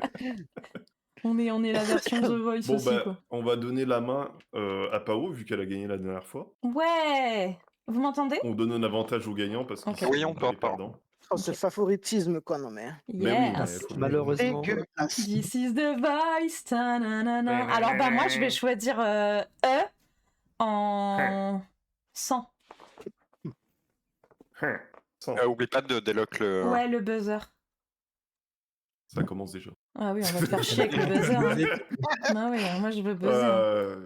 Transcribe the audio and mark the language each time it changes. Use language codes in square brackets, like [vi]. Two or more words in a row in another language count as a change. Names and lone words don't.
[fr] bot. Anaïs aussi. On est la version The Voice Bon, aussi, bah, quoi. on va donner la main à Pao, vu qu'elle a gagné la dernière fois. Ouais! Vous m'entendez? On donne un avantage aux gagnants parce qu'ils Ok. sont Oui, on pas les t'entend. perdants. Oh, ce favoritisme, quoi, non mais. Mais oui, Yes! faut- Malheureusement. Dégueulasse. [en] This is the voice. [fr] Ta-na-na-na. Alors, bah, moi, je vais choisir E en 100. Sans. Oublie pas de délock le. Ouais, le buzzer. Ça commence déjà. Ah oui, on va te faire chier avec le buzzer. Hein. Ah oui, moi, je veux buzzer.